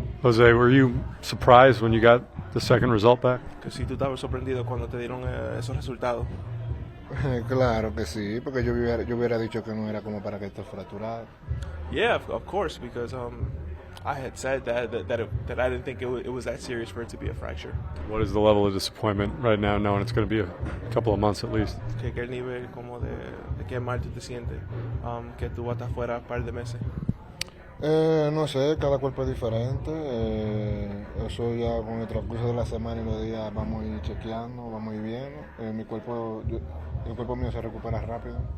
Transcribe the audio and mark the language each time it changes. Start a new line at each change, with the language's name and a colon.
English: Jose, were you surprised when you got the second result back?
Spanish: Que si tú estabas sorprendido cuando te dieron esos resultados. Claro que sí, porque yo hubiera dicho que no era como para que esté fracturado.
English: Yeah, of course, because I had said that I didn't think it was that serious for it to be a fracture. What is the level of disappointment right now, knowing it's going to be a couple of months at least?
Spanish: Que el nivel como de qué mal tú te sientes, que tú vas a estar fuera un par de meses. No sé, cada cuerpo es diferente. Eso ya con el transcurso de la semana y los días vamos a ir chequeando, vamos a ir viendo. El cuerpo mío se recupera rápido.